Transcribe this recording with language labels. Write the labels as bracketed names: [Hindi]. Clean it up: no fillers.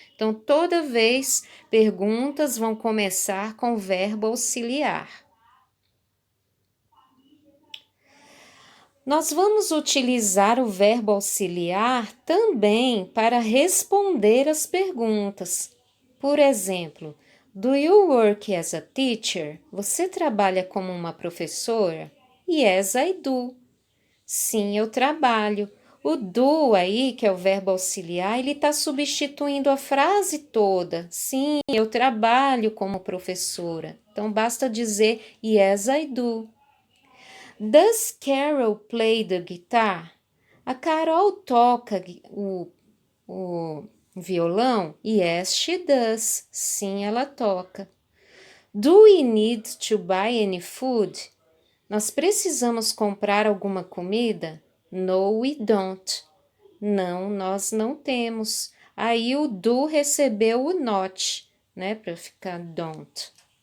[Portuguese] Então, toda vez, perguntas vão começar com o verbo auxiliar. Nós vamos utilizar o verbo auxiliar também para responder as perguntas. Por exemplo, [English] do you work as a teacher? [Portuguese] Você trabalha como uma professora? [English] Yes, I do. [Portuguese] Sim, eu trabalho. O do aí, que é o verbo auxiliar, ele está substituindo a frase toda. Sim, eu trabalho como professora. Então, basta dizer [English] yes, I do. Does Carol play the guitar? [Portuguese] A Carol toca o violão? [English] Yes, she does. [Portuguese] Sim, ela toca. [English] Do we need to buy any food? [Portuguese] Nós precisamos comprar alguma comida? [English] No, we don't. [Portuguese] Não, nós não temos. Aí o do recebeu o not, né? Para ficar don't.